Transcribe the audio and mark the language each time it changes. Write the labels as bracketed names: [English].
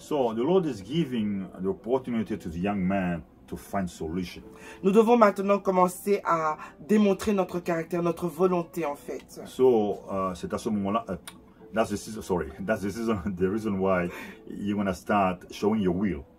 [English] So the Lord is giving the opportunity to the young man to find solution. [French] Nous devons maintenant commencer à démontrer notre caractère, notre volonté, en fait. [English] So [French] c'est à ce moment-là. [English] That's the season. Sorry, that's the season. The reason why you're gonna start showing your will.